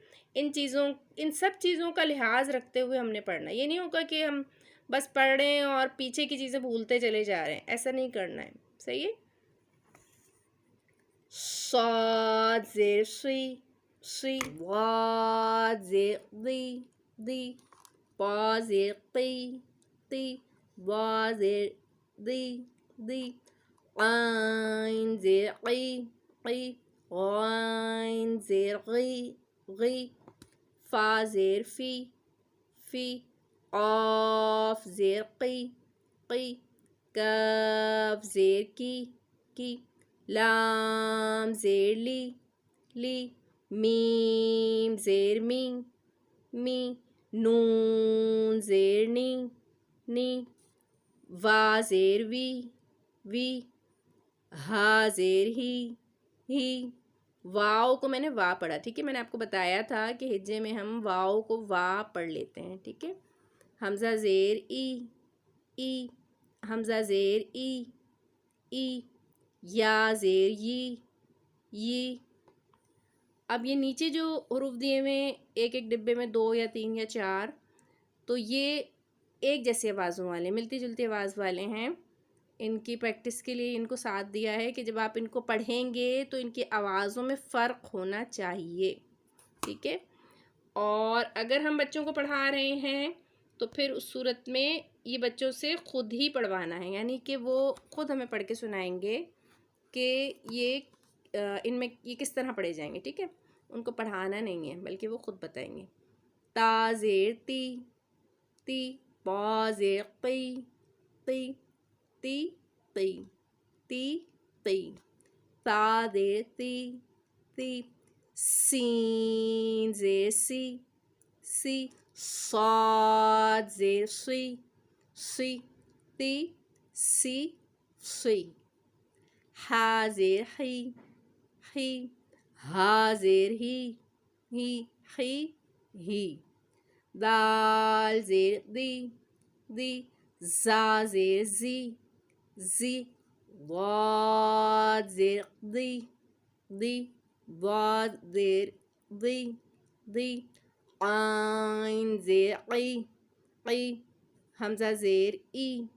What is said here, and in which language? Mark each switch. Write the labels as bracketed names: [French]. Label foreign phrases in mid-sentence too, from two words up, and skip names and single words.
[Urdu] ان سب چیزوں کا لحاظ رکھتے ہوئے ہم نے پڑھنا ہے۔ یہ نہیں ہوگا کہ ہم بس پڑھ رہے ہیں اور پیچھے کی چیزیں بھولتے چلے جا رہے ہیں، ایسا نہیں کرنا ہے، صحیح ہے۔ صاد زیر سی، سی، واد زیر دی، دی، با زیر قی، تی، وا زیر دی، دی، عین زیر قی، قی، غین زیر غی، غی، فا زیر فی، فی، قاف زیر قی، قی، کاف زیر کی، کی، لام زیر لی، لی، میم زیر می می، نون زیر نی نی، وا زیر وی وی، ہا زیر ہی، واؤ کو میں نے وا پڑھا، ٹھیک ہے، میں نے آپ کو بتایا تھا کہ ہجے میں ہم واؤ کو وا پڑھ لیتے ہیں، ٹھیک ہے. حمزہ زیر ای، حمزہ زیر ای، یا زیر ی. اب یہ نیچے جو حروف دیے ہوئے ایک ایک ڈبے میں 2 یا 3 یا 4، تو یہ ایک جیسے آوازوں والے، ملتی جلتی آواز والے ہیں. ان کی پریکٹس کے لیے ان کو ساتھ دیا ہے کہ جب آپ ان کو پڑھیں گے تو ان کی آوازوں میں فرق ہونا چاہیے، ٹھیک ہے. اور اگر ہم بچوں کو پڑھا رہے ہیں تو پھر اس صورت میں یہ بچوں سے خود ہی پڑھوانا ہے، یعنی کہ وہ خود ہمیں پڑھ کے سنائیں گے کہ یہ ان میں یہ کس طرح پڑھے جائیں گے، ٹھیک ہے. ان کو پڑھانا نہیں ہے بلکہ وہ خود بتائیں گے. تا زیر تی، با زیر قی تی، تا زیر تی، سین زیر سی، صاد زیر سی، سی، ہا زیر ہی، ہا زیر ہی، دال زیر دی، زا زیر زی، ضاد زیر دی، ضاد زیر دی، عین زیر قی، حمزہ زیر ای،